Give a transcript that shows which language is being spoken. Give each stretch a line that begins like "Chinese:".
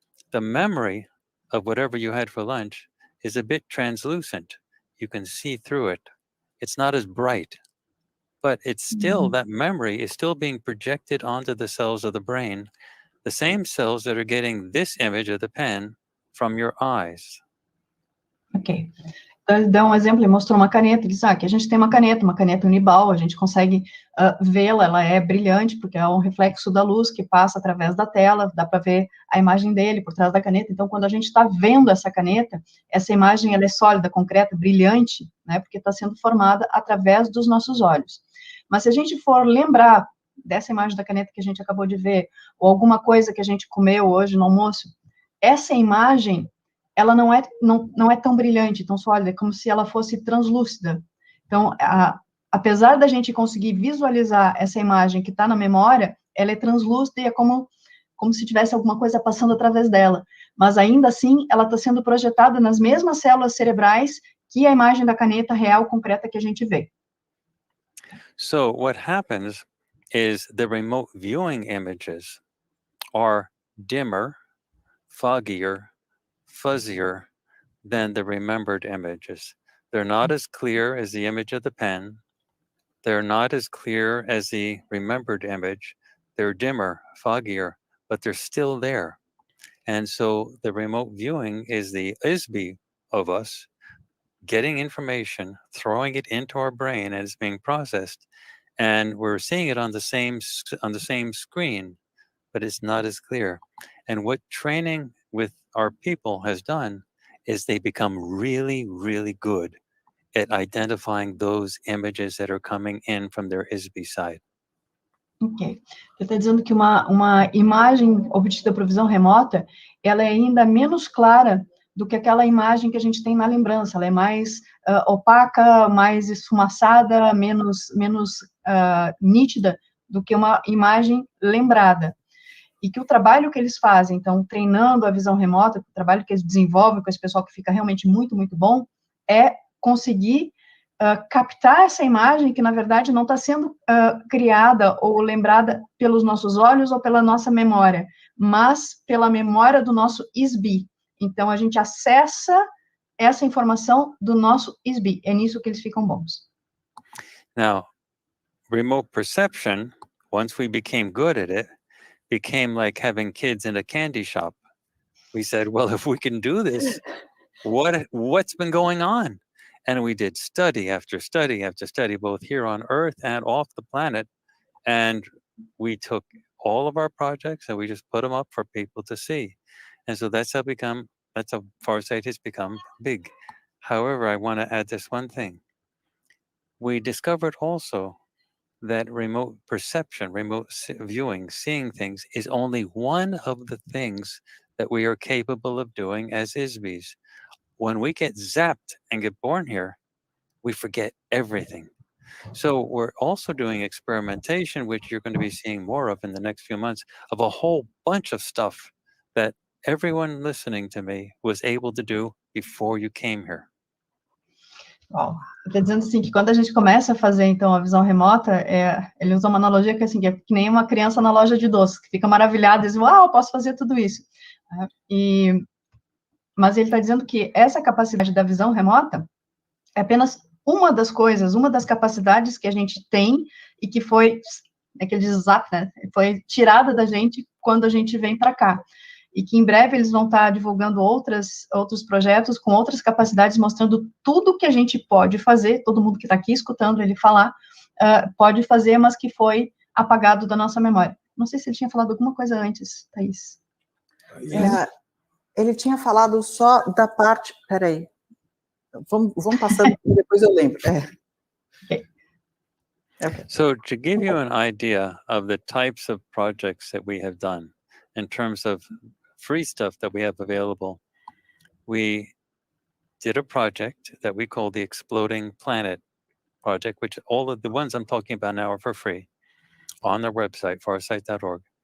English: The memory of whatever you had for lunch is a bit translucent. You can see through it. It's not as bright, but it's still, that memory is still being projected onto the cells of the brain, the same cells that are getting this image of the pen from your eyes. Ok.
Portuguese: Então, ele dá um exemplo, ele mostrou uma caneta, ele disse, que a gente tem uma caneta uniball, a gente consegue vê-la, ela é brilhante, porque é um reflexo da luz que passa através da tela, dá para ver a imagem dele por trás da caneta, então, quando a gente está vendo essa caneta, essa imagem, ela é sólida, concreta, brilhante, né, porque está sendo formada através dos nossos olhos. Mas se a gente for lembrar dessa imagem da caneta que a gente acabou de ver, ou alguma coisa que a gente comeu hoje no almoço, essa imagem, ela não é tão brilhante, tão sólida, como se ela fosse translúcida. Então, apesar da gente conseguir visualizar essa imagem que está na memória, ela é translúcida e é como se tivesse alguma coisa passando através dela. Mas, ainda assim, ela está sendo projetada nas mesmas células cerebrais que a imagem da caneta real, concreta, que a gente vê.
English: So what happens is the remote viewing images are dimmer, foggier, fuzzier than the remembered images. They're not as clear as the image of the pen. They're not as clear as the remembered image. They're dimmer, foggier, but they're still there. And so the remote viewing is the ISB of us getting information, throwing it into our brain, and it's being processed. And we're seeing it on the same screen, but it's not as clear. And what training with our people has done is they become really, really good at identifying those images that are coming in from their ISB side. Ok.
Portuguese: Ele está dizendo que uma imagem obtida por visão remota, ela é ainda menos clara do que aquela imagem que a gente tem na lembrança. Ela é mais opaca, mais esfumaçada, menos nítida do que uma imagem lembrada. E que o trabalho que eles fazem, então, treinando a visão remota, o trabalho que eles desenvolvem com esse pessoal que fica realmente muito, muito bom, é conseguir captar essa imagem que, na verdade, não está sendo criada ou lembrada pelos nossos olhos ou pela nossa memória, mas pela memória do nosso ISB. Então, a gente acessa essa informação do nosso ISB. É nisso que eles ficam bons.
English: Now, remote perception, once we became good at it, became like having kids in a candy shop. We said, well, if we can do this, what's been going on? And we did study after study after study, both here on Earth and off the planet. And we took all of our projects and we just put them up for people to see. And so that's how Farsight has become big. However, I want to add this one thing. We discovered also that remote perception, remote viewing, seeing things is only one of the things that we are capable of doing as ISBs. When we get zapped and get born here, we forget everything. So we're also doing experimentation, which you're going to be seeing more of in the next few months, of a whole bunch of stuff that everyone listening to me was able to do before you came here.
Portuguese: Bom, está dizendo assim que quando a gente começa a fazer, então, a visão remota, ele usa uma analogia que, assim, que é que nem uma criança na loja de doces, que fica maravilhada e diz, uau, eu posso fazer tudo isso. Mas ele está dizendo que essa capacidade da visão remota é apenas uma das coisas, uma das capacidades que a gente tem e que foi, aquele zap, né, foi tirada da gente quando a gente vem para cá. E que em breve eles vão estar divulgando outros projetos com outras capacidades, mostrando tudo que a gente pode fazer, todo mundo que está aqui escutando ele falar, pode fazer, mas que foi apagado da nossa memória. Não sei se ele tinha falado alguma coisa antes, Taís. Ele tinha falado só da parte... Peraí. Vamos passando, depois eu lembro. Okay.
English: So to give you an idea of the types of projects that we have done, in terms of free stuff that we have available, we did a project that we call the Exploding Planet Project, which all of the ones I'm talking about now are for free on their website, farsight.org.